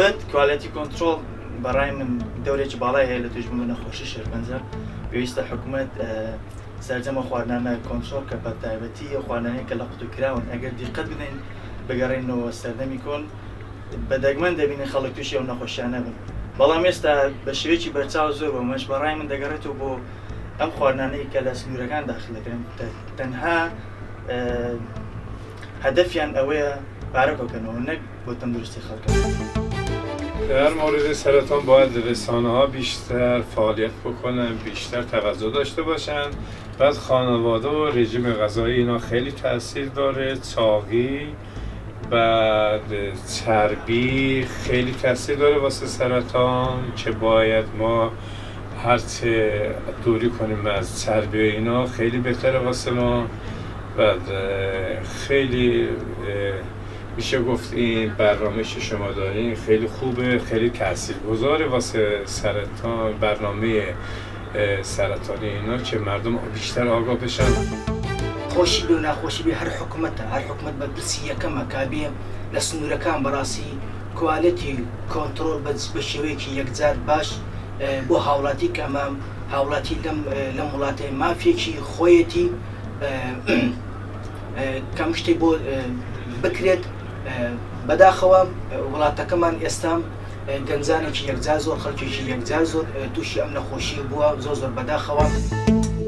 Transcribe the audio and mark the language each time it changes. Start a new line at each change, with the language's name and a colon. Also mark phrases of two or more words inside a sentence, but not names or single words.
English: quality control
Central Kurdish: بەڕای من دەورێکی باڵای هەیە لە توێژبوون نەخۆشی شێرپەنجە پێویستە حکوومەت سەرجەمە خواردنانە کۆنتترۆل کە بە تایبەتی خواردنانەیە کە لە قوتوکراون ئەگەر دیقەت بدەین بگەڕێنەوە سەردەمی کۆن بە دەگمەن دەبینین خەڵک تووشی ئەو نەخۆشیانە بن بەڵام ئێستا بە شێوەیەکی بەرچاو زۆر بۆ مەش بەڕای من دەگەڕێتەوە بۆ ئەم خواردنانەی کە لە سنوورەکان داخل دەکرێن تەنها هەدەفیان ئەوەیە پارەکەکەنەوە نەک بۆ تەندروستی خەڵکە.
Persian: در مورد سرطان باید رسانه‌ها بیشتر فعالیت بکنن، بیشتر توجه داشته باشن. بعد خانواده و رژیم غذایی اینا خیلی تاثیر داره، چاقی بعد چربی خیلی تاثیر داره واسه سرطان که باید ما هرچه دوری کنیم از چربی و اینا خیلی بهتره واسه ما. بعد خیلی میشه گفت این برنامه که شما دارین خیلی خوبه، خیلی تاثیرگذاره واسه سرطان، برنامه سرطانی اینا که مردم بیشتر آگاه بشن.
Central Kurdish: خۆشی بێ و ناخۆشی بێ هەر حکومەت بە برسی یەکەمە کابێ لە سنوورەکان بەڕاستی
English: quality control
Central Kurdish: بە شێوەیەکی یەکجار باش بۆ هاوڵاتی کە ئەمە هاوڵاتی لەم وڵاتەی مافێکی خۆیەتی کەم شتێک بۆ بکرێت بەداخەوە وڵاتەکەمان ئێستا گەنجانێکی یەکجار زۆر خەڵکێکی یەکجار زۆر تووشی ئەم نەخۆشی بووە زۆر بەداخەوە.